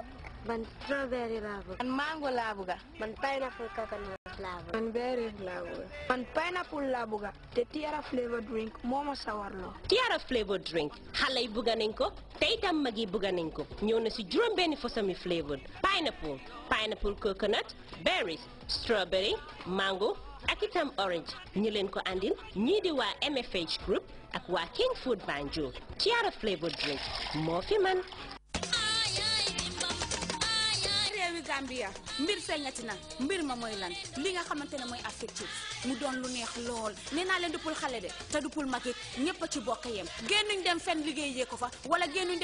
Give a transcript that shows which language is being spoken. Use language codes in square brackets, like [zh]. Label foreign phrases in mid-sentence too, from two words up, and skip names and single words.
[wo] man strawberry laa bëgg man mango laa bëgg man [en] pineapple coconut [wo] laa bëgg man berry laa bëgg man pineapple laa bëgg te Tiara flavor drink moo ma sawarloo Tiara flavor drink xale yi bëgg nañ ko te itam mag yi bëgg nañ ko ñëw na si juróom benni fosami flavor [en] pineapple coconut berries strawberry mango [wo] ak itam orange ñi leen ko andil ñii di waa MFH group ak waa King Food Banjul Tiara flavor drink moo fi man Gambia mbir feeñati na mbir ma mooy lan li nga xamante ne mooy affectif mu doon lu neex lool nee naa leen du pour xale de te du pour magit ñëpp a ci bokk yem génnuñ dem fenn liggéeyee ko fa wala génnuñ